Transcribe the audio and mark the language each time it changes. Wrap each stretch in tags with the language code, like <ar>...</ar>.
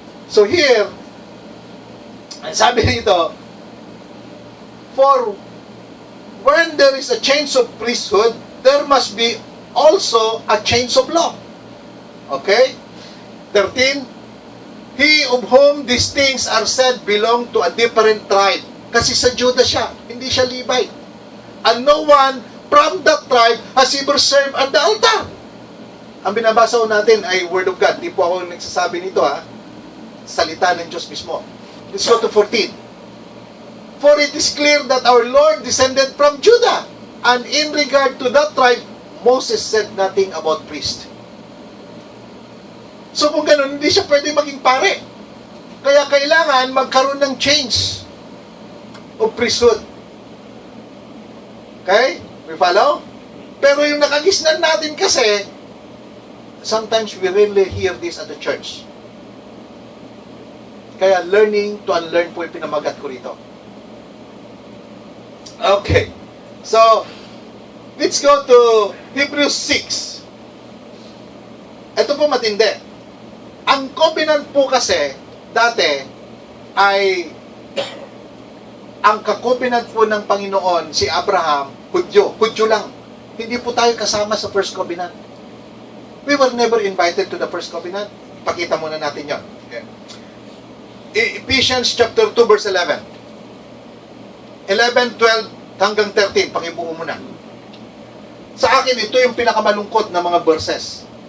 <en>So here,</en> <tl>ang sabi nito,</tl> <en>for when there is a change of priesthood, there must be also a change of law. Okay? 13, he of whom these things are said belong to a different tribe.</en> <tl>Kasi sa Judah siya, hindi siya Levite.</tl> <en>And no one from that tribe has ever served at the altar.</en> <tl>Ang binabasa ko natin ay Word of God. Di po ako nagsasabi nito ha. Salita ng Diyos mismo.</tl> <en>Let's go to 14. For it is clear that our Lord descended from Judah. And in regard to that tribe, Moses said nothing about priest.</en> <tl>So kung ganun, hindi siya pwede maging pare. Kaya kailangan magkaroon ng change of priesthood. Okay?</tl> <en>We follow?</en> <tl>Pero yung nakagisnan natin kasi,</tl> <en>sometimes we rarely hear this at the church.</en> <tl>Kaya learning to unlearn po yung pinamagat ko rito.</tl> <en>Okay. So, let's go to Hebrews 6.</en> <tl>Ito po matindi. Ang covenant po kasi, dati, ay ang ka-covenant po ng Panginoon, si Abraham, Hudyo. Hudyo lang. Hindi po tayo kasama sa first covenant.</tl> <en>We were never invited to the first covenant.</en> <tl>Pakita muna natin yun. Okay. Ephesians chapter 2 verse 11. 11, 12 hanggang 13. Pakibuo muna. Sa akin, ito yung pinakamalungkot na mga verses.</tl>